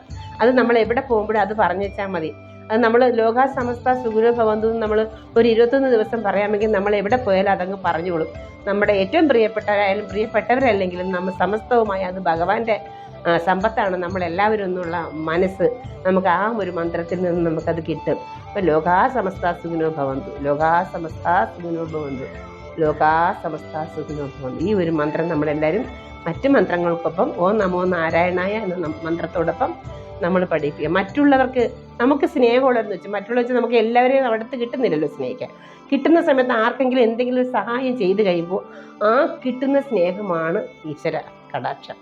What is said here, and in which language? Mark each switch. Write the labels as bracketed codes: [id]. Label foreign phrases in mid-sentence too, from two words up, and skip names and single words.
[ml] അത് നമ്മൾ എവിടെ പോകുമ്പോഴും അത് പറഞ്ഞു വെച്ചാൽ മതി. അത് നമ്മൾ [sa] ലോക സമസ്ത സുഖിനോ ഭവന്തു [ml] നമ്മൾ ഒരു 21 ദിവസം പറയാമെങ്കിൽ നമ്മൾ എവിടെ പോയാലും അതങ്ങ് പറഞ്ഞോളും. നമ്മുടെ ഏറ്റവും പ്രിയപ്പെട്ടവരായാലും പ്രിയപ്പെട്ടവരല്ലെങ്കിലും നമ്മൾ സമസ്തവുമായി അത് ഭഗവാന്റെ സമ്പത്താണ് നമ്മളെല്ലാവരും എന്നുള്ള മനസ്സ് നമുക്ക് ആ ഒരു മന്ത്രത്തിൽ നിന്ന് നമുക്കത് കിട്ടും. [sa] അപ്പോൾ ലോകാ സമസ്ത സുഖിനോ ഭവന്തു, ലോകാ സമസ്ത സുഖിനോ ഭവന്തു, ലോകാ സമസ്ത സുഖിനോ ഭവന്തു. [ml] ഈ ഒരു മന്ത്രം നമ്മളെല്ലാവരും മറ്റ് മന്ത്രങ്ങൾക്കൊപ്പം [sa] ഓം നമോ നാരായണായ [ml] എന്ന മന്ത്രത്തോടൊപ്പം നമ്മൾ പഠിപ്പിക്കുക. മറ്റുള്ളവർക്ക് നമുക്ക് സ്നേഹമുള്ളതെന്ന് വെച്ചാൽ മറ്റുള്ളവർ നമുക്ക് എല്ലാവരെയും അവിടുത്തെ കിട്ടുന്നില്ലല്ലോ സ്നേഹിക്കാൻ. കിട്ടുന്ന സമയത്ത് ആർക്കെങ്കിലും എന്തെങ്കിലും ഒരു സഹായം ചെയ്ത് കഴിയുമ്പോൾ ആ കിട്ടുന്ന സ്നേഹമാണ് ഈശ്വര കടാക്ഷം.